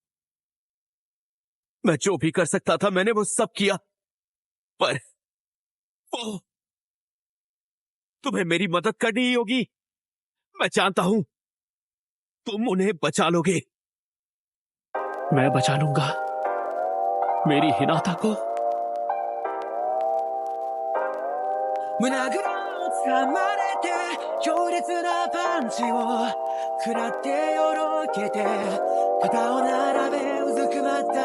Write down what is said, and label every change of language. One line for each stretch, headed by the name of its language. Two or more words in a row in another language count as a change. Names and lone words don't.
Hindi: मैं जो भी कर सकता था मैंने वो सब किया, पर वो तुम्हें मेरी मदद करनी ही होगी। मैं जानता हूं तुम उन्हें बचा लोगे। मैं बचा लूंगा मेरी हिनाता को।
Japanese: 胸ぐらを掴まれて強烈なパンチを食らってよろけて肩を並べうずくまった